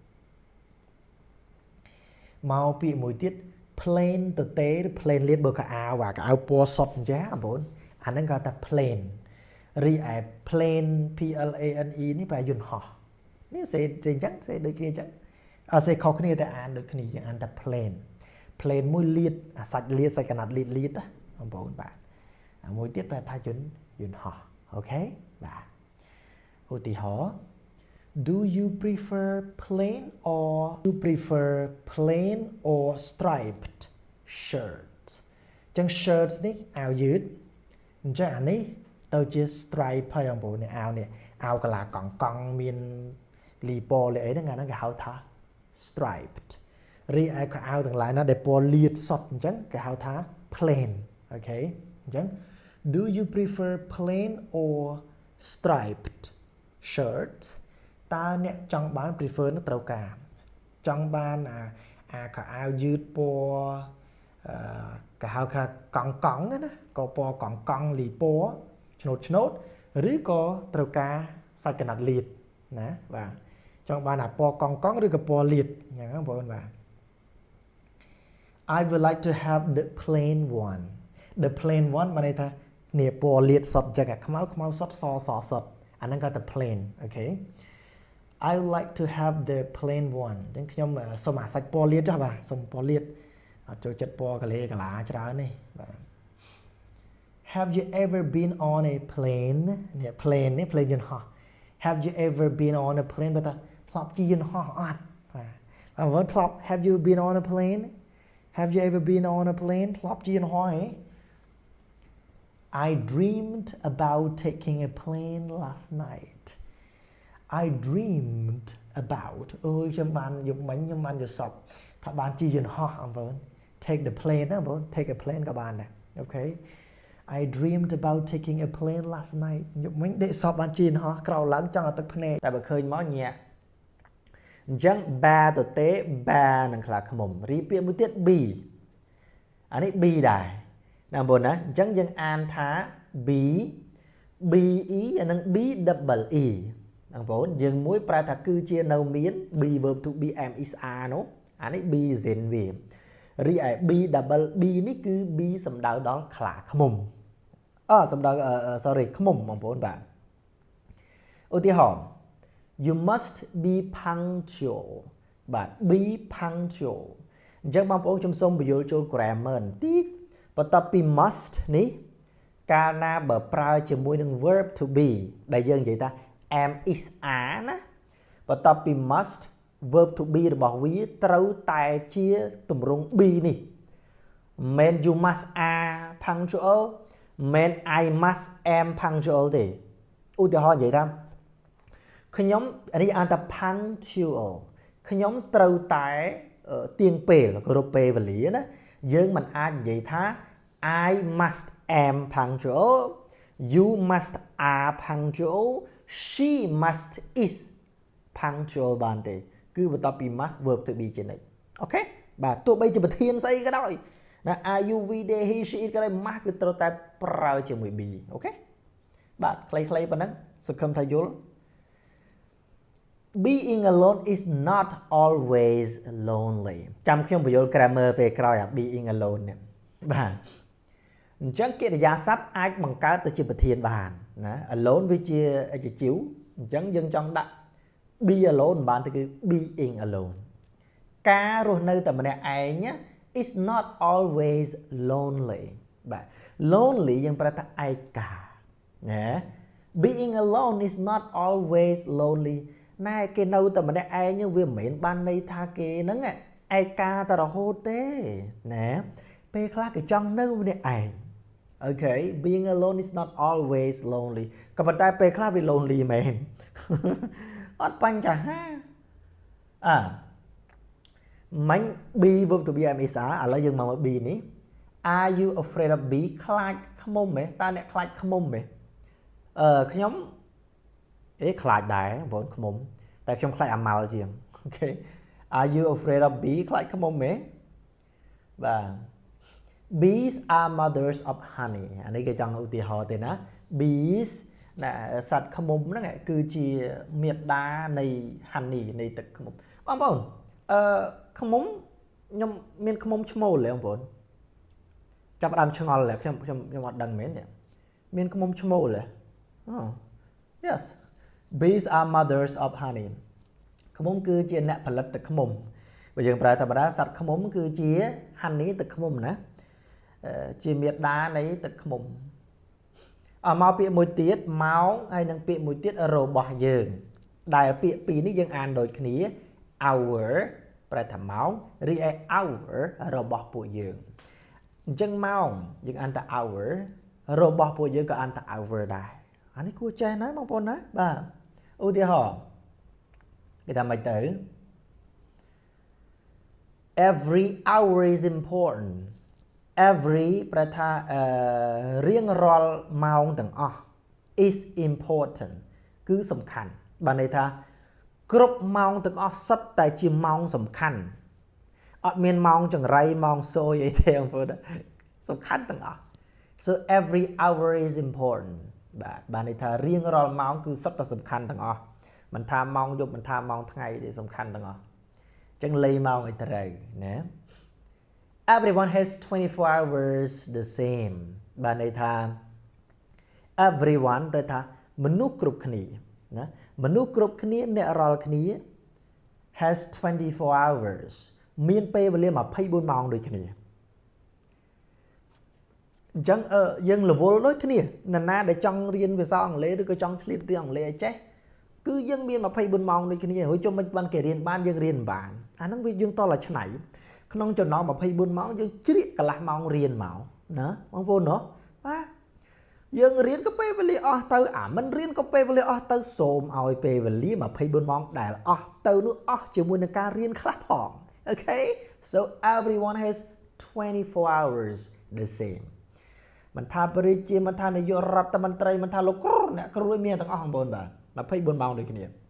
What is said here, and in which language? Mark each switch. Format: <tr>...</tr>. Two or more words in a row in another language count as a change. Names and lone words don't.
<km>មកពាក្យមួយទៀត plain ទៅទេ plain លៀតបើកៅអៅកៅអៅពណ៌សុទ្ធអញ្ចឹងបងប្អូនអាហ្នឹងគេថា plain រីឯ plain PLANE នេះប្រែយន្តហោះនេះសេអញ្ចឹងសេដូចគ្នាអញ្ចឹងសេខុសគ្នាតែអានដូចគ្នាយើងអានតែ plain plain មួយលៀតអាសាច់លៀតសាច់កណាត់លៀតណាបងប្អូនបាទមួយទៀតប្រែថាយន្តហោះអូខេបាទឧទាហរណ៍</km> <en>Do you prefer plain or striped shirt</en> <km>អញ្ចឹង shirts នេះអាវយឺតអញ្ចឹងអានេះទៅជា stripe ហើយបងប្អូននេះអាវនេះអាវកន្លាកង់មានលីពណ៌លីអី ហ្នឹងអាហ្នឹងគេហៅថា striped រីឯខោអាវទាំងឡាយណាដែលពណ៌លាតសុទ្ធអញ្ចឹងគេហៅថា plain អូ ខេអញ្ចឹង</km> <en>Do you prefer plain or striped shirt</en> <km>តើអ្នកចង់បាន prefer នោះត្រូវការចង់បានអាខោអាវយឺតពណ៌គេហៅថាកង់ណាក៏ពណ៌កង់លីពណ៌ឆ្នោតឬក៏ត្រូវការសាច់កណាត់លាតណាបាទចង់បានអាពណ៌កង់ឬក៏ពណ៌លាតអញ្ចឹងបងប្អូនបាទ</km> <en>I would like to have the plain one</en> <km>បានន័យថានេះពណ៌លាតសុទ្ធអញ្ចឹងខ្មៅសុទ្ធសសុទ្ធអាហ្នឹងគេថា plain អូខេ</km> <en>I would like to have the plain one</en> <km>អញ្ចឹងខ្ញុំសូមអាសាច់ពណ៌លាតចុះបាទសូមពណ៌លាតអត់ចូលចិត្តពណ៌កាឡាច្រើននេះបាទ</km> <en>Have you ever been on a plane</en> <km>នេះ plane នេះ plane យន្តហោះ</km> <en>Have you ever been on a plane</en> <km>បើថាធ្លាប់ជិះយន្តហោះអត់បាទបងធ្លាប់</km> <en>Have you been on a plane Have you ever been on a plane</en> <km>ធ្លាប់ជិះយន្តហោះហ៎</km> <en>I dreamed about taking a plane last night I dreamed about</en> <km>អូយខ្ញុំបានយប់មិញខ្ញុំបានយល់សប្តិថាបានជិះយន្តហោះបងប្អូន</km> <en>take the plane</en> <km>ណាបងប្អូន</km> <en>take a plane</en> <km>ក៏បានដែរអូខេ</km> <en>I dreamed about taking a plane last night</en> <km>យប់មិញដេកសពបានជិះយន្តហោះក្រោកឡើងចង់ឲ្យទឹកភ្នែកតែបើឃើញមកញាក់អញ្ចឹង ba ទៅទេ ba នឹងខ្លាឃ្មុំរីពាក្យមួយទៀត b អានេះ b ដែរណាបងប្អូនណាអញ្ចឹងយើងអានថា</km> <en>b be</en> <km>អានឹង</km> <en>b double e</en> <km>បងប្អូនយើងមួយប្រែថាគឺជានៅមាន be</km> <en>verb to be am is are</en> <km>នោះអានេះ</km> <en>be is in</en> <km>វារីឯ</km> <en>b double b</en> <km>នេះគឺ b សំដៅដល់ខ្លាឃ្មុំសំដៅ sorry ឃ្មុំបងប្អូនបាទឧទាហរណ៍</km> <en>You must be</en> <km>punctual បាទ</km> <en>be punctual</en> <km>អញ្ចឹងបងប្អូនខ្ញុំសូមបញ្យល់ចូល grammar បន្តិចបន្ទាប់ពី must នេះកាលណាបើប្រើជាមួយនឹង</km> <en>verb to be</en> <km>ដែលយើងនិយាយថា</km> <en>am is are</en> <km>ណាបន្ទាប់ពី must</km> <en>verb to be</en> <km>របស់វាត្រូវតែជាទម្រង់ be នេះមិន</km> <en>you must are punctual</en> <km>មិន</km> <en>I must am punctual</en> <km>ទេឧទាហរណ៍និយា យថាខ្ញុំនេះអានថា punctual ខ្ញុំត្រូវតែទៀងពេលគោរពពេលវេលាណាយើងមិនអាច និយាយថា</km> <en>I must am punctual you must are punctual she must is punctual</en> <km>បានទេគឺបន្ទាប់ពី</km> <en>must verb to be</en> <km>ជានិច្ចអូខេបាទទោះបីជាប្រធានស្អីក៏ដោយណា</km> <en>are you we they he she it</en> <km>ក៏ដោយ must គឺត្រូវតែប្រើជាមួយ be អូខេបាទខ្លីៗប៉ុណ្ណឹងសង្ឃឹមថាយល់</km> <en>Being alone is not always lonely</en> <km>ចាំខ្ញុំបញ្យល់ grammar ពេលក្រោយអា</km> <en>being alone</en> <km>នេះបាទអញ្ចឹងកិរិយាសព្ទអាចបង្កើតទៅជាប្រធានបានណា alone វាជា adjective អញ្ចឹងយើងចង់ដាក់</km> <en>be alone</en> <km>បានទៅគឺ</km> <en>being alone</en> <km>ការរស់នៅតែម្នាក់ឯង</km> <en>is not always lonely</en> <km>បាទ lonely យើងប្រែថាឯកាណា</km> <en>being alone is not always lonely</en> <km>ណែគេនៅតែម្នាក់ឯងវាមិនមែនបានន័យថាគេហ្នឹងឯកាតែរហូតទេណាពេលខ្លះគេចង់នៅម្នាក់ឯង</km> <en>Okay being alone is not always lonely</en> <km>ក៏ប៉ុន្តែពេលខ្លះវា lonely មែន អត់បញ្ហាមិ ញ</km> <en>B verb to be am is are</en> <km>ឥឡូវយើងមកមើល B នេះ</km> <en>Are you afraid of B</en> <km>ខ្លាចខ្មុំហ៎តើអ្នកខ្លាចខ្មុំហ៎ខ្ញុំខ្លាចដែរបងខ្មុំតែខ្ញុំខ្លាចអាម៉ាល់ជាង</km> <en>Okay Are you afraid of bee</en> <km>ខ្លាចខ្មុំហ៎ បាទ</km> <en>Bees are mothers of honey</en> <km>អានេះគេចង់ឧទាហរណ៍ទេណា Bees ណាសត្វខ្មុំហ្នឹងគឺជាមាតានៃ honey នៃទឹកខ្មុំបងប្អូនខ្មុំខ្ញុំមានខ្មុំ ឈ្មោលទេបងប្អូនចាប់ដើមឆ្ងល់ខ្ញុំអត់ដឹងមែនទេមានខ្មុំឈ្មោលទេ</km> <en>Yes Bees are mothers of honey</en> <km>ខ្មុំគឺជាអ្នក ផលិតទឹកខ្មុំបើយើងប្រើធម្មតាសត្វខ្មុំគឺជា honey ទឹកខ្មុំណាជាមាតានៃទឹក ខ្មុំមកពាក្យមួយទៀតម៉ោងហើយនឹងពាក្យមួយទៀតរបស់យើងដែលពាក្យពីរនេះយើងអានដូចគ្នា hour ប្រែថាម៉ោងរីឯ hour របស់ពួកយើងអញ្ចឹងម៉ោងយើងអានថា hour របស់ពួកយើងក៏អានថា hour ដែរអានេះគួរចេះណាបងប្អូនណាបាទឧទាហរណ៍គេថាម៉េចទៅ</km> <en>Every hour is important every</en> <km>ប្រែថារៀងរាល់ម៉ោងទាំងអស់</km> <en>is important</en> <km>គឺសំខាន់បានន័យថាគ្រប់ម៉ោងទាំងអស់សុទ្ធ តែជាម៉ោងសំខាន់អត់មានម៉ោងចង្រៃម៉ោងសូយអីទេបងប្អូនសំខាន់ទាំងអស់</km> <en>so every hour is important</en> <km>បានន័យថារៀងរាល់ម៉ោងគឺសុទ្ធតែសំខាន់ទាំងអស់មិនថាម៉ោងយប់មិនថាម៉ោងថ្ងៃទេសំខាន់ទាំងអស់អញ្ចឹងលេម៉ោងឲ្យត្រូវណា</km> <en>Everyone has 24 hours the same</en> <km>បានន័យថា everyone ប្រែថាមនុស្សគ្រប់គ្នាណាមនុស្សគ្រប់គ្នាអ្នករាល់គ្នា</km> <en>has 24 hours</en> <km>មានពេលវេលា24ម៉ោងដូចគ្នា អញ្ចឹងយើងរវល់ដូចគ្នានរណាដែលចង់រៀនភាសាអង់គ្លេសឬក៏ចង់ឆ្លៀតរៀនអង់គ្លេសឲ្យចេះគឺយើងមាន24ម៉ោងដូចគ្នាហើយជុំមិនបាន គេរៀនបានយើងរៀនបានអាហ្នឹងវាយើងតល់តែឆ្នៃក្នុងចំណោម24ម៉ោងយើងជ្រៀកកន្លះម៉ោងរៀនមកណាបងប្អូនណាបាទយើងរៀនក៏ពេលវេលាអស់ទៅមិនរៀនក៏ពេលវេលាអស់ទៅសូមឲ្យពេលវេលា24ម៉ោងដែលអស់ទៅនោះអស់ជាមួយនឹងការរៀនខ្លះផង</km> <en>Okay so everyone has 24 hours the same</en> <km>មិនថាបរិជាមិនថានាយករដ្ឋមន្ត្រីមិនថាលោកគ្រូអ្នកគ្រូមានទាំងអស់បងប្អូនបាទ24ម៉ោងដូចគ្នា</km>